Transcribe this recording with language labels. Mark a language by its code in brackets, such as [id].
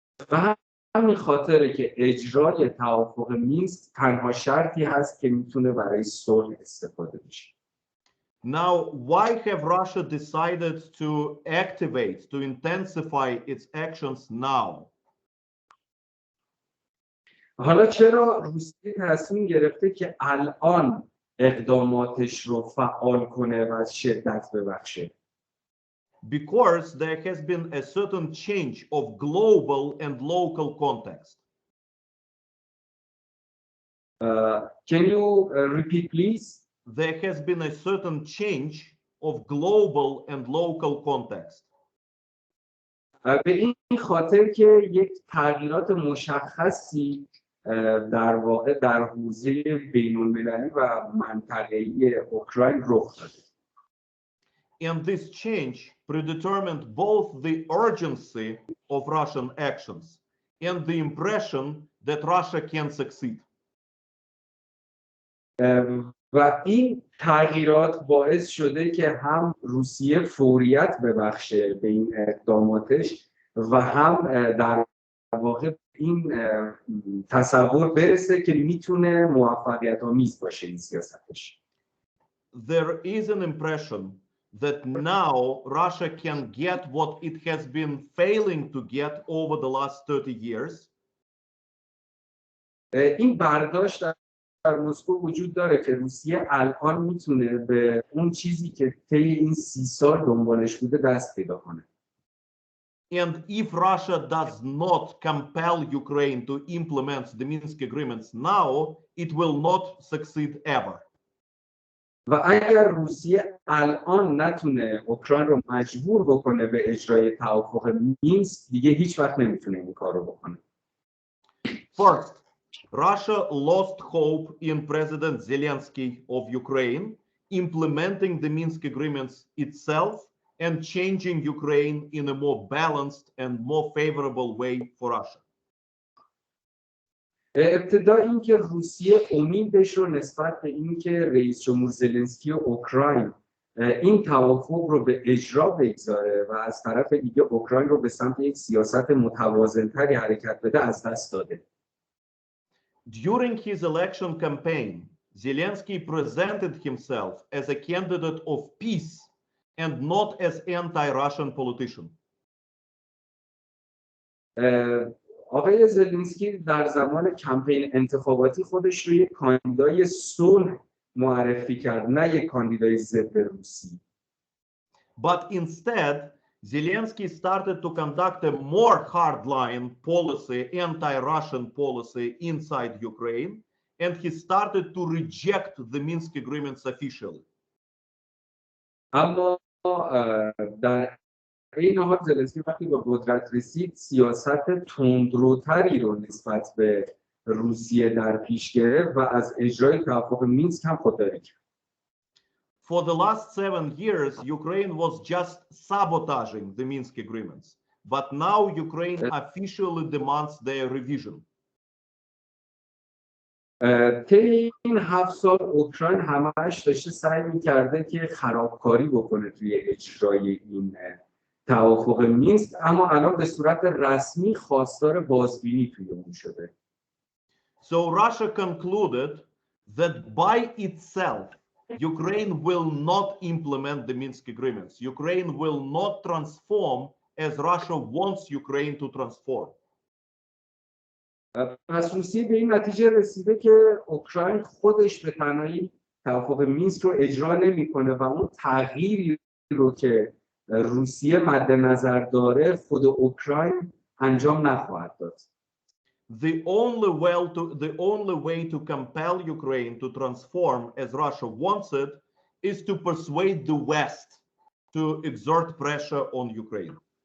[fa] و همین خاطره که اجرای توافق مینسک تنها شرطی هست که میتونه برای صلح استفاده بشه. [en] Now, why have Russia decided to activate, to intensify its actions now? [fa] حالا چرا روسیه تصمیم گرفته که الان اقداماتش رو فعال کنه و از شدت ببخشه؟ [en] Because there has been a certain change of global and local context. Can you repeat please? There has been a certain change of global and local context. [fa] به این خاطر که یک تغییرات مشخصی در واقع در حوزه بین‌المللی و منطقه‌ای اوکراین رخ داده. [en] And this change predetermined both the urgency of Russian actions and the impression that Russia can succeed. [fa] و این تغییرات باعث شده که هم روسیه فوریت ببخشه به این اقداماتش و هم در واقع این تصور برسه که میتونه موفقیت آمیز باشه این سیاستش. [en] There is an impression that now Russia can get what it has been failing to get over the last 30 years. [fa] این برداشت در مسکو وجود داره که روسیه الان میتونه به اون چیزی که طی این 30 سال دنبالش بوده دست پیدا کنه. [en] And if Russia does not compel Ukraine to implement the Minsk agreements now, it will not succeed ever. [fa] و اگر روسیه الان نتونه اوکراین رو مجبور بکنه به اجرای توافق مینسک، دیگه هیچ وقت نمیتونه این کار رو بکنه. [en] First, Russia lost hope in President Zelensky of Ukraine implementing the Minsk agreements itself and changing Ukraine in a more balanced and more favorable way for Russia. [fa] ابتدا اینکه روسیه امیدش رو نسبت به اینکه رئیس جمهور زلنسکی اوکراین این توافق رو به اجرا بگذاره و از طرف دیگه اوکراین رو به سمت یک سیاست متوازن‌تری حرکت بده از دست داده. [en] During his election campaign, Zelensky presented himself as a candidate of peace and not as anti-Russian politician. [fa] آقای زلنسکی در زمان کمپین انتخاباتی خودش رو یک کاندیدای صلح معرفی کرد، نه یک کاندیدای ضد روسی. [en] But instead, Zelensky started to conduct a more hardline policy, anti-Russian policy inside Ukraine, and he started to reject the Minsk agreements officially. [fa] اما در این حال زلنسکی وقتی به قدرت رسید سیاست تندروتری رو نسبت به روسیه در پیش گرفت و از اجرای توافق مینسک هم خودداری کرد. [en] For the last 7 years, Ukraine was just sabotaging the Minsk agreements, but now Ukraine officially demands their revision. [fa] طی این 7 سال اوکراین همش داشته سعی می‌کرده که خرابکاری بکنه توی اجرای این توافق مینسک، اما الان به صورت رسمی خواستار بازبینی توی اون شده. [en] So Russia concluded that by itself, Ukraine will not implement the Minsk agreements. Ukraine will not transform as Russia wants Ukraine to transform. [fa] پس روسیه به این نتیجه رسیده که اوکراین خودش به تنهایی توافق مینسک رو اجرا نمی‌کنه و اون تغییری رو که روسیه مد نظر داره خود اوکراین انجام نخواهد داد. [en] The only way to compel Ukraine to transform as Russia wants it is to persuade the West to exert pressure on Ukraine.